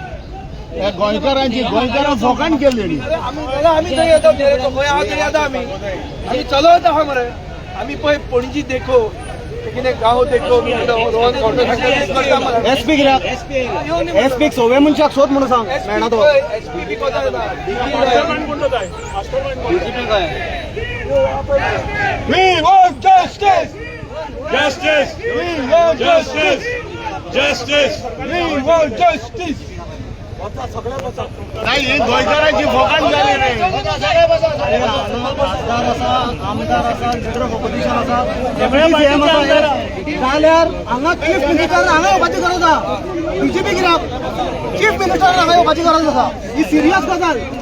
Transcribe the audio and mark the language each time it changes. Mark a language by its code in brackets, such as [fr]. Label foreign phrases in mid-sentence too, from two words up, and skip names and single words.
[kok] गोंयकारां फोकाण केल्ली. आम्ही थंय येता गोंया तरी येता आमी चलत आहा मरे. आमी पळय पणजी देखो कितें गांव देखो एसपी कित्याक? एसपीक सगळे मनशाक सोद म्हणून सांग मेळना तो. [en] We want justice. Justice. We want justice. Justice. We want justice. [mr] नाही गोंयकारांची फोकाण झाली नाही. [kok] खासदार आसा, आमदार आसा, [en] leader of opposition [kok] आसा, सीएम आसा, जाल्यार हांगा [en] Chief Minister [kok] हांगा येवपाची गरज आसा. बीजेपी कित्याक? [en] Chief Minister [kok] हांगा येवपाची गरज आसा. ही सिरियस गजाल.